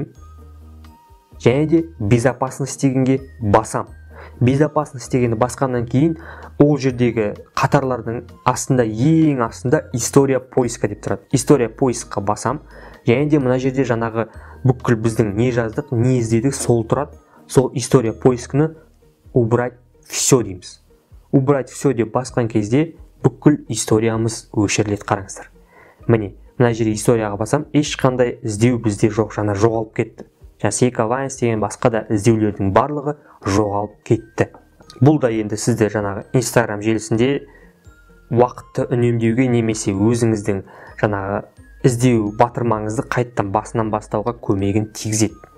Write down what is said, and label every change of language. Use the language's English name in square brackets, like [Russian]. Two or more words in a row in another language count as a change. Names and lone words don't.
[Kazakh] Және де безопасность дегенге басам. Безопасность дегенді басқаннан кейін ол жердегі қатарлардың астында, ең астында [Russian] история поиска [Kazakh] деп тұрады. [Russian] История поискқа [Kazakh] басам. Және де мына жерде жаңағы бүкіл біздің не жаздық, не іздедік, сол тұрады. Сол [Russian] история поискіні убрать все [Kazakh] дейміз. [Russian] Убрать все [Kazakh] деп басқан кезде бүкіл историямыз өшіріледі. Қараңыздар. Міне, мына жерде историяға басам, ешқандай іздеу бізде жоқ, жаңа жоғалып кетті. Seka Vines деген басқа да іздеулердің барлығы жоғалып кетті. Бұл да енді сізді жаңағы Instagram желісінде уақытты үнемдеуге немесе өзіңіздің жаңағы іздеу батырмаңызды қайттан басынан бастауға көмегін тигізеді.